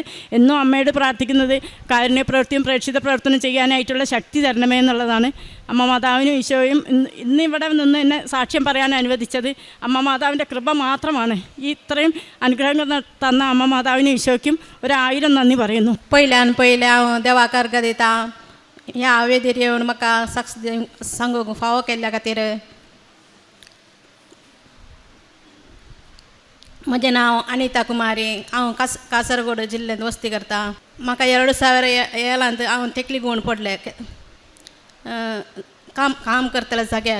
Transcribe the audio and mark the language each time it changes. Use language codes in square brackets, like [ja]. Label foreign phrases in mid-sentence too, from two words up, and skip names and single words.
[ml] എന്നും അമ്മയോട് പ്രാർത്ഥിക്കുന്നത് കാരുണ്യ പ്രവൃത്തിയും പ്രേക്ഷിത പ്രവർത്തനം ചെയ്യാനായിട്ടുള്ള ശക്തി തരണമേ എന്നുള്ളതാണ്. അമ്മ മാതാവിനും ഈശോയും ഇന്നിവിടെ നിന്ന് എന്നെ സാക്ഷ്യം പറയാൻ അനുവദിച്ചത് അമ്മ മാതാവിൻ്റെ കൃപ മാത്രമാണ്. ഈ ഇത്രയും അനുഗ്രഹങ്ങൾ തന്ന അമ്മ മാതാവിനും ഈശോയ്ക്കും 1000 നന്ദി പറയുന്നു. [kok] पहिल्या देवा कर्ग दिता ह्या वेदीर येवन म्हाका साक्ष सांगूंक फावो केल्ल्या खातीर. म्हजें नांव अनिता कुमारी, हांव कासरगोड जिल्ल्यांत वस्ती करता. म्हाका 2007 हांव तेकली गुण पडलें काम करतले जाग्यार.